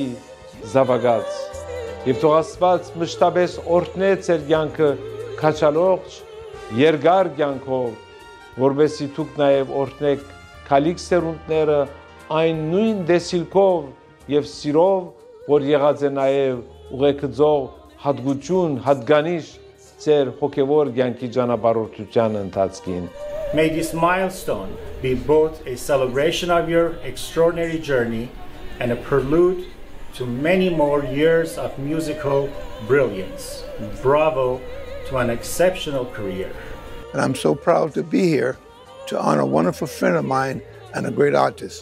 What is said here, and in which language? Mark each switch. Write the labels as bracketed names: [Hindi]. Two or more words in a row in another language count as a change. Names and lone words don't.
[Armenian] զավակած եւ թող Աստված մշտապես օրհնե ձեր կյանքը քաչալողջ երկար կյանքով որովհետեւ դուք նաեւ օրհնեք քալիք սերունդները այն նույն դեսիլքով եւ սիրով որ եղած է նաեւ ուղեկցող հատկություն հատկանիշ ձեր հոգեվոր կյանքի ճանապարհորդության ընթացքին [English] May this milestone be both a celebration of your extraordinary journey and a prelude to many more years of musical brilliance. Bravo to an exceptional career. And I'm so proud to be here to honor a wonderful friend of mine and a great artist.